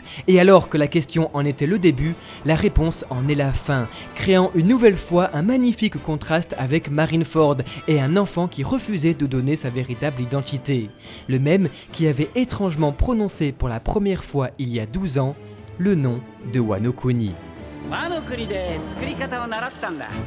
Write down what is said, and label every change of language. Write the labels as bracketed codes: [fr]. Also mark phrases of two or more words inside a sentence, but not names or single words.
[fr] Et alors que la question en était le début, la réponse en est la fin, créant une nouvelle fois un magnifique contraste avec Marineford et un enfant qui refusait de donner sa véritable identité. Le même qui avait étrangement prononcé pour la première fois il y a 12 ans le nom de Wano Kuni. [ja] 和の国で作り方を習ったんだ。